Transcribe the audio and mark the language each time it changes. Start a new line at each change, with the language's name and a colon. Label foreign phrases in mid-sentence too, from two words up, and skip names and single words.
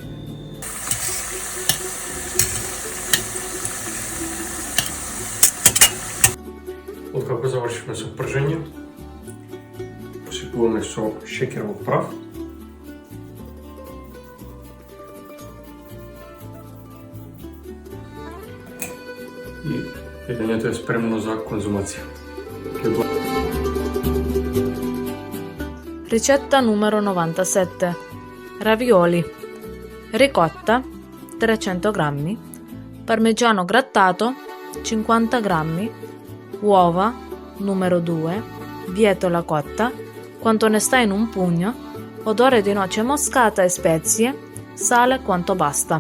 Macedonian: Откако завршивме со пржење, посипуваме со шеќеров прав. И јадењето е спремно за конзумација.
Italian: Ricetta numero 97. Ravioli. Ricotta 300 g, parmigiano grattato 50 g, uova numero 2, bietola cotta quanto ne sta in un pugno, odore di noce moscata e spezie, sale quanto basta.